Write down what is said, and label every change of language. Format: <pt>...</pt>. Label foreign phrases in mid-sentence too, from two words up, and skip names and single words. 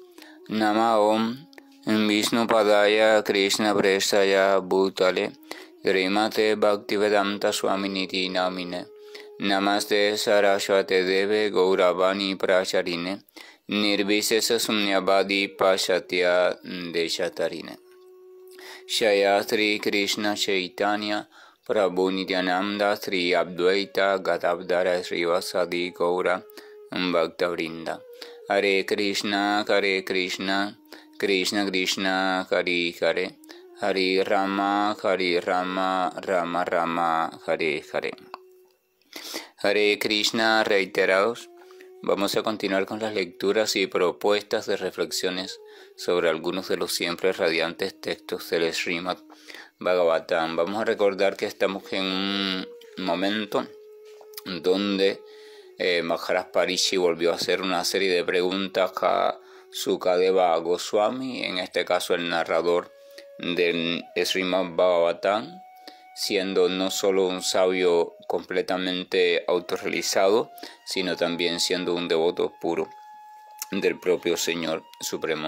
<sa>Nama Om Vishnu Padaya Krishna Prestaya Bhutale Srimate Bhaktivedanta Swaminiti Namine Namaste Saraswate Deve Gauravani Pracharine Nirvisesa Sunyavadi Pashatya Deshatarine Shaya Sri Krishna Chaitanya Prabhu Nityananda Sri Advaita Gadavdara Srivasadi Gaura Bhakta Vrinda. Hare Krishna, Krishna Krishna, Hare Hare, Hare Rama, Rama Rama, Hare Hare.</sa> <es>Hare Krishna, reiterados. Vamos a continuar con las lecturas y propuestas de reflexiones sobre algunos de los siempre radiantes textos del Srimad Bhagavatam. Vamos a recordar que estamos en un momento donde Maharaj Parishi volvió a hacer una serie de preguntas a Sukadeva Goswami, en este caso el narrador del Srimad Bhagavatam, siendo no solo un sabio completamente autorrealizado, sino también siendo un devoto puro del propio Señor Supremo.</es>